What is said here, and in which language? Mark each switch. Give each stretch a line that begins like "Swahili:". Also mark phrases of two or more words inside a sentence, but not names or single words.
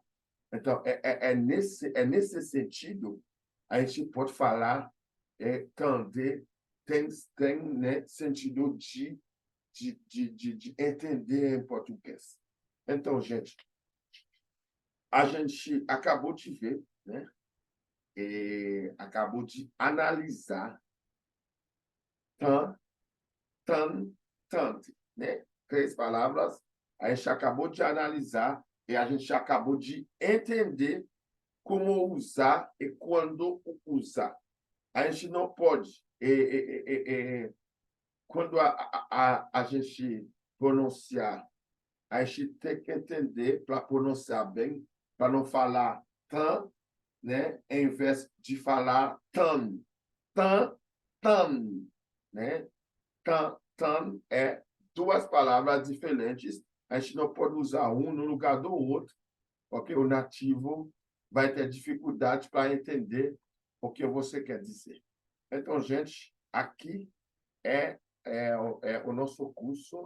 Portuguese: Então, nesse sentido, a gente pode falar, entender, tem né, sentido de entender em português. Então, gente, a gente acabou de ver, né? Acabou de analisar tan, tan, tante, né? Três palavras, a gente acabou de analisar e a gente acabou de entender como usar e quando usar. A gente não pode, quando a gente pronunciar, a gente tem que entender para pronunciar bem, para não falar tan, né? Em vez de falar tan, tan, tan, né? Tan, tan é duas palavras diferentes. A gente não pode usar um no lugar do outro, porque o nativo vai ter dificuldade para entender o que você quer dizer. Então, gente, aqui é o nosso curso.